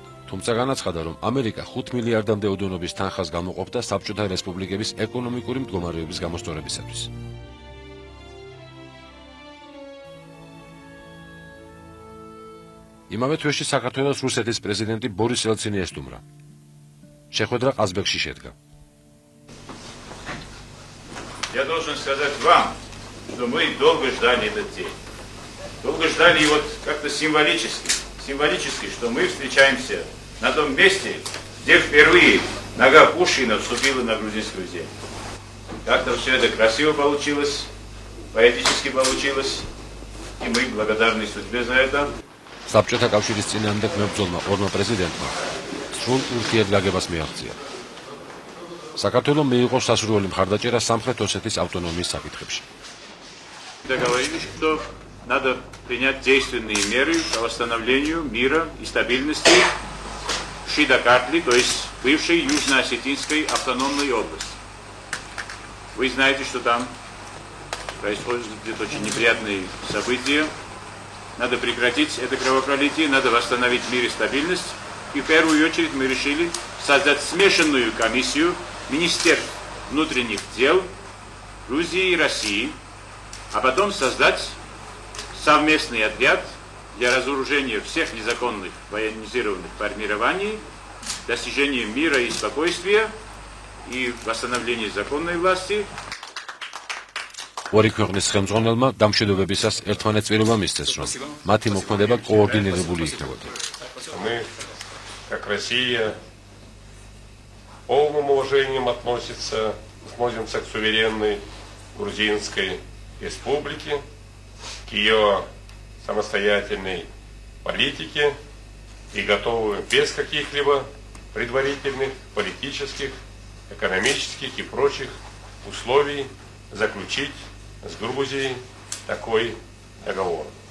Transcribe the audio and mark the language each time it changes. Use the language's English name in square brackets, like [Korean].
[Georgian] თუმცა განაცხადა, რომ ამერიკა 5 მილიარდამდე ოდენობის თანხას გამოყოფდა საბჭოთა რესპუბლიკების ეკონომიკური მდგომარეობის გამოსწორებისათვის. იმავე თვეში საქართველოს რუსეთის პრეზიდენტი ბორის ელცინი ესტუმრა. შეხვედრა ყაზბეგში შედგა. [Russian] Я должен сказать вам, что мы долго ждали этот день. Долго ждали его как-то символически, что мы встречаемся на том месте, где впервые нога Пушкина вступила на грузинскую землю. Как-то все это красиво получилось, поэтически получилось, и мы благодарны судьбе за это. [Georgian] საბჭოთა კავშირის წინააღმდეგ მებრძოლმა ორმა პრეზიდენტმა სრულ ურთიერთგაგებას მიაღწია. საქართველოს მიიღო სასურველი მხარდაჭერა სამხრეთ ოსეთის ავტონომიის საკითხებში. [Russian] Договорились, что надо принять действенные меры по восстановлению мира и стабильности в Шидакартли, то есть бывшей Южно-Осетинской автономной области. Вы знаете, что там происходят очень неприятные события. Надо прекратить это кровопролитие, надо восстановить мир и стабильность. И в первую очередь мы решили создать смешанную комиссию Министерств внутренних дел Грузии и России, а потом создать совместный отряд для разоружения всех незаконных военизированных формирований, достижения мира и спокойствия и восстановления законной власти. [Georgian] ორი ქვეყნის ხელმძღვანელმა დამშვიდობებისას ერთმანეთწირობა მისცეს, რომ მათი მოქმედება კოორდინირებული იქნებოდა. [Russian] Мы, как Россия, полным уважением относимся к суверенной Грузинской республике, к ее самостоятельной политике и готовы без каких-либо предварительных политических, экономических и прочих условий заключить с Грузией такой договор.